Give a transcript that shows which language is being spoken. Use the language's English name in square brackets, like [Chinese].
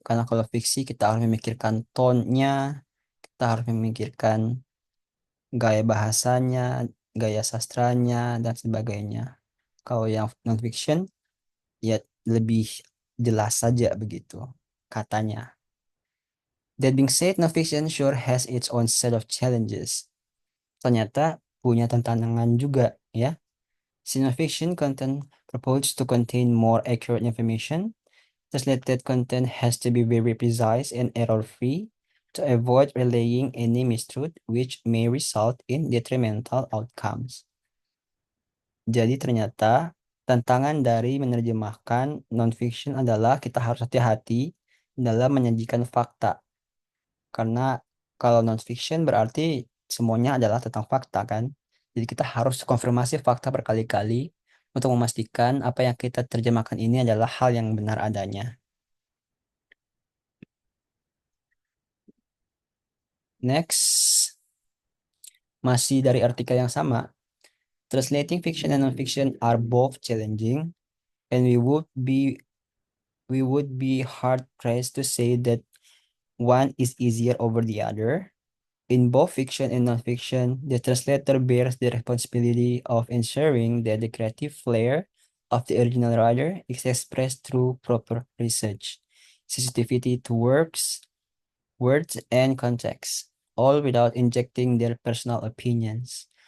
[Indonesian] Karena kalau fiksi kita harus memikirkan tone-nya, kita harus memikirkan gaya bahasanya, gaya sastranya dan sebagainya. Kalau yang non fiction ya lebih jelas saja begitu katanya. [English] That being said, nonfiction sure has its own set of challenges. [Indonesian] Ternyata punya tantangan juga ya. Si [English] nonfiction content proposed to contain more accurate information. Translated content has to be very precise and error-free to avoid relaying any mistruth which may result in detrimental outcomes. [Indonesian] Jadi ternyata tantangan dari menerjemahkan nonfiction adalah kita harus hati-hati dalam menyajikan fakta. Karena kalau non-fiction berarti semuanya adalah tentang fakta kan. Jadi kita harus konfirmasi fakta berkali-kali untuk memastikan apa yang kita terjemahkan ini adalah hal yang benar adanya. Next, masih dari artikel yang sama. [English] Translating fiction and non-fiction are both challenging, and we would be hard pressed to say that one is easier over the other. In both fiction and nonfiction, the translator bears the responsibility of ensuring that the creative flair of the original writer is expressed through proper research, sensitivity to words, and context, all without injecting their personal opinions.